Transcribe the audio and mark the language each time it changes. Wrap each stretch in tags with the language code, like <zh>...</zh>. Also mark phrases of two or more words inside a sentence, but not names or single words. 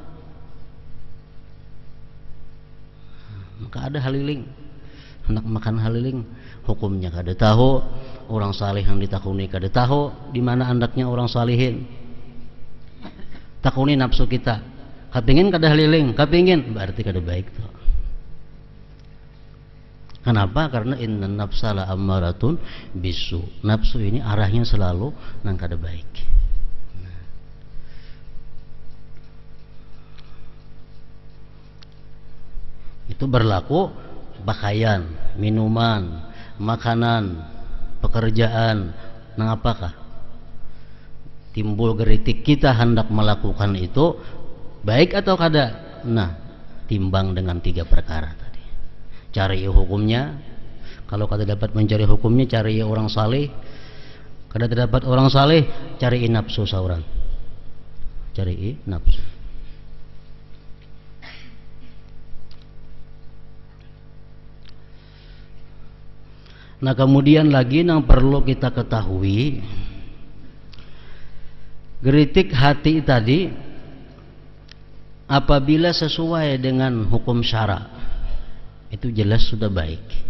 <bjn>Maka ada haliling, hendak makan haliling, hukumnya kada tahu, orang saleh yang ditakuni kada tahu di mana andaknya orang salihin. Takuni nafsu kita, kapingin kada haliling, kapingin, berarti kada baik tuh. Kenapa?</bjn> <ar>Karena إن النفس لأمارة بالسوء.</ar> <bjn>Nafsu ini arahnya selalu nang kada baik. Itu berlaku pakaian, minuman, makanan, pekerjaan. Nang apakah? Timbul geritik kita hendak melakukan itu baik atau kada? Nah, timbang dengan 3 perkara tadi. Cari hukumnya. Kalau kada dapat mencari hukumnya, cari orang saleh. Kada dapat orang saleh, cari nafsu sauran. Cari nafsu. Nah, kemudian lagi yang perlu kita ketahui, geritik hati tadi apabila sesuai dengan hukum syara itu jelas sudah baik.</bjn>